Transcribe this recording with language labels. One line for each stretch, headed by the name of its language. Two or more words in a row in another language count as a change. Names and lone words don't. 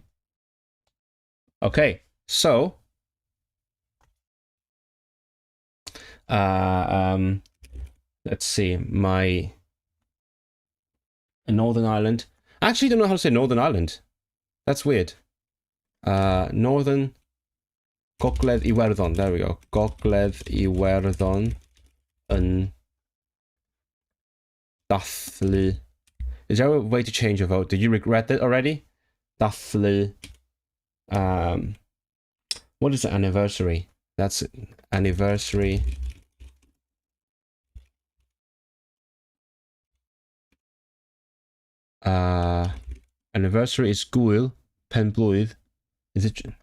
English: Okay, so let's see, my Northern Ireland. I actually don't know how to say Northern Ireland. That's weird. Northern Gogledd Iwerddon. There we go.
Welsh: Gogledd Iwerddon yn dathlu.
English: Is there a way to change your vote? Did you regret it already?
Welsh: Dathlu.
English: What is the anniversary? That's anniversary. Anniversary is
Welsh: Gwyl Penblwydd.
English: Is it?